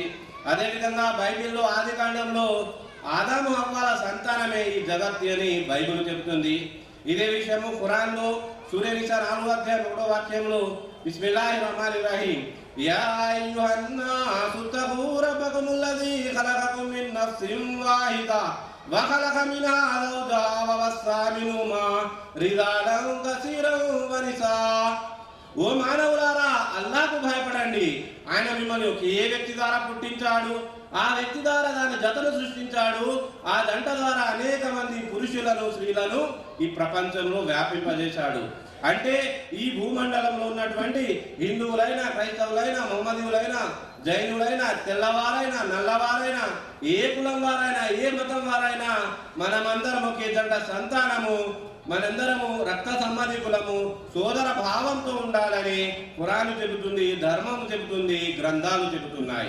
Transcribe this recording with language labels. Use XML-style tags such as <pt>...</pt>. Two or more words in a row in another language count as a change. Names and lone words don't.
<te>అదేవిధంగా బైబిల్లో ఆది కాండంలో ఆదాము హవ్వల సంతానమే ఈ జగత్తు అని బైబిల్ చెబుతుంది. ఇదే విషయము ఖురాన్లో సూరా నిసా 4వ అధ్యాయం 1వ వాక్యంలో</te> <ar>بسم الله الرحمن الرحيم يا أيها الناس اتقوا ربكم الذي خلقكم من نفس واحدة وخلق منها زوجها وبث منهما رجالا كثيرا ونساء.</ar> <te>ఓ మానవులారా, అల్లాహ్కు భయపడండి. ఆయన మిమ్మల్ని ఒకే వ్యక్తి ద్వారా పుట్టించాడు, ఆ వ్యక్తి ద్వారా దాని జతను సృష్టించాడు, ఆ జంట ద్వారా అనేక మంది పురుషులను, స్త్రీలను ఈ ప్రపంచంలో వ్యాపింపజేశాడు. అంటే ఈ భూమండలంలో ఉన్నటువంటి హిందువులైనా, క్రైస్తవులైనా, మహమ్మదీయులైనా, జైనులైనా, తెల్లవారైనా, నల్లవారైనా, ఏ కులం వారైనా, ఏ మతం వారైనా మనమందరం ఒకే జంట సంతానము, మనందరము రక్త సంబంధికులము, సోదర భావంతో ఉండాలని ఖురాను చెబుతుంది, ధర్మము చెబుతుంది, గ్రంథాలు చెబుతున్నాయి.</te>